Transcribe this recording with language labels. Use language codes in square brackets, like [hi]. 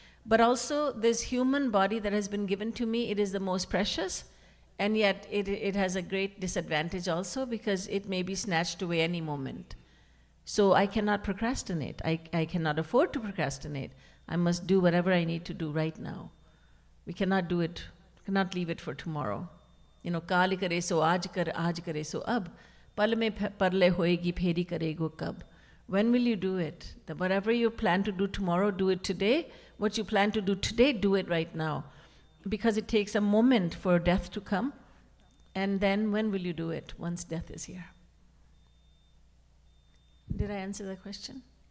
[en] But also this human body that has been given to me, it is the most precious, and yet it has a great disadvantage also, because it may be snatched away any moment. So I cannot procrastinate. I cannot afford to procrastinate. I must do whatever I need to do right now. We cannot do it, cannot leave it for tomorrow. [hi] काल करे सो आज करे सो अब, पल में परले होएगी फेरी करेगो कब. [en] When will you do it? Whatever you plan to do tomorrow, do it today. What you plan to do today, do it right now. Because it takes a moment for death to come. And then when will you do it? Once death is here. Did I answer the question?